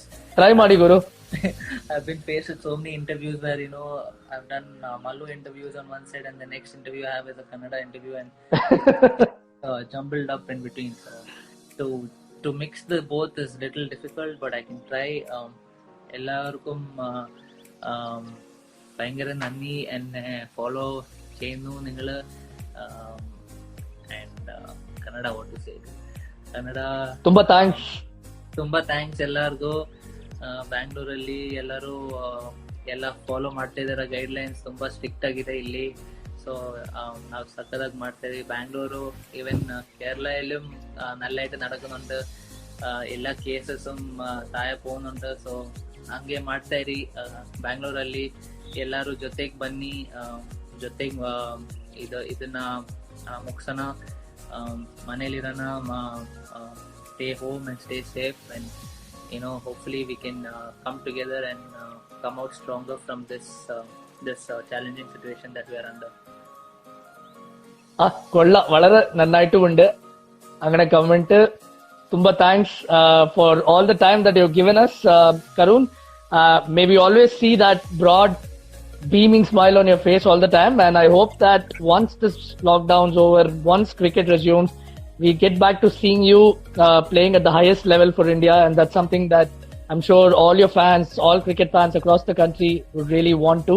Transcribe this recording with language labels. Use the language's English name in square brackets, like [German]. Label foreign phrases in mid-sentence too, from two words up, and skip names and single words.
[Kannada] Try ಮಾಡಿ ಗುರು. [English] I've been faced with so many interviews where I've done Mallu interviews on one side, and the next interview I have is a Kannada interview, and jumbled up in between. So to mix the both is little difficult, but I can try. [Malayalam] എല്ലാവർക്കും ഭയങ്കര നന്ദി എന്നെ ഫോളോ ചെയ്യുന്നു നിങ്ങൾ. [Kannada] ಕನ್ನಡ [English] what to say [Kannada] ಕನ್ನಡ ತುಂಬಾ ಥ್ಯಾಂಕ್ಸ್ ಎಲ್ಲರಿಗೂ. ಬ್ಯಾಂಗ್ಳೂರಲ್ಲಿ ಎಲ್ಲರೂ ಎಲ್ಲ ಫಾಲೋ ಮಾಡ್ತಾ ಇದಾರೆ. ಗೈಡ್ ಲೈನ್ಸ್ ತುಂಬಾ ಸ್ಟ್ರಿಕ್ಟ್ ಆಗಿದೆ ಇಲ್ಲಿ. സോ ನಾವು സക്കതായി ಮಾಡ್ತಾ ಇದೀವಿ. [Malayalam] ബാംഗ്ലൂരു ഈവൻ കേരളയിലും നല്ലതായിട്ട് നടക്കുന്നുണ്ട്. എല്ലാ കേസസും ತಾಯ പോകുന്നുണ്ട്. [Kannada] ಸೊ ಹಂಗೆ ಮಾಡ್ತಾ ಇರಿ. ಬ್ಯಾಂಗ್ಳೂರಲ್ಲಿ ಎಲ್ಲರೂ ಜೊತೆಗೆ ಬನ್ನಿ, ಜೊತೆಗೆ ಇದನ್ನ ಮುಗ್ಸೋಣ. ಮನೇಲಿರೋಣ, [English] stay home and stay safe, and hopefully we can come together and come out stronger from this challenging situation that we are under. [Malayalam] കൊള്ളാം, വളരെ നന്നായിട്ടുമുണ്ട്. അങ്ങനെ കമന്റ്. [English] Tumba thanks for all the time that you've given us, Karun. May we always see that broad beaming smile on your face all the time, and I hope that once this lockdown's over, once cricket resumes, we get back to seeing you playing at the highest level for India, and that's something that I'm sure all your fans, all cricket fans across the country would really want to.